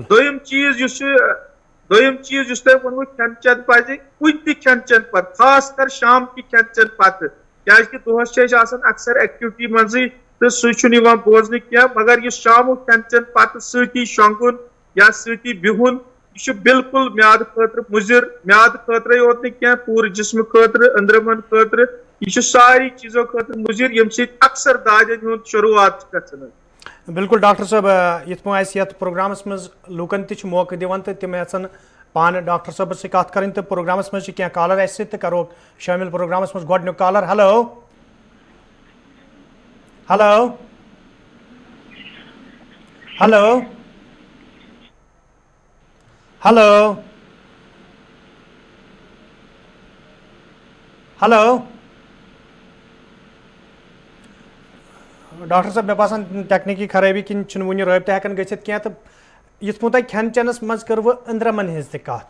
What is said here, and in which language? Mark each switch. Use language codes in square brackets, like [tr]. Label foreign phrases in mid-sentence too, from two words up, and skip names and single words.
[ks] دوٚیِم چیٖز یُس تۄہہِ ووٚنوٕ کھٮ۪ن چٮ۪ن پزِ کُنہِ تہِ کھٮ۪ن چٮ۪ن پتہٕ، خاص کر شام کہِ کھٮ۪ن چٮ۪ن پتہٕ، کیٛازِ کہِ دۄہس چھِ أسۍ آسان اکثر ایکٹِوٹی منٛزٕے تہٕ سُہ چھُنہٕ یِوان بوزنہٕ کینٛہہ، مگر یُس شامُک کھٮ۪ن چٮ۪ن پتہٕ سۭتی شۄنٛگُن یا سۭتی بِہُن، یہ بالکل میاد خاطر مضر میاد خاطر یوت نہ پورے جسم خاطر اندرمن خاطر یہ ساری چیزوں خاطر مضر یم سی اکثر دادن ہند شروعات گژھان. بالکل ڈاکٹر صاحب یت پہ اس یتھ پروگرامس مز لوکن تہ موقع دِوان تو تم یژھن پان ڈاکٹر صاحب [ur] سے کت کریں [ks] تو پروگرامس مز کینٛہہ کالر اس سۭتۍ کرو شامل پروگرامس مز گۄڈنیُک کالر. [en] hello hello hello hello hello [ks] ڈاکٹر صاحب مے باسان ٹیکنیکی خرابی کن ون رابطہ ہیکان گژھِتھ کینٛہہ تو یِتھ پٲٹھۍ تۄہہِ کھٮ۪ن چٮ۪نس منٛز کٔروٕ أنٛدرمن ہٕنٛز تہِ کتھ.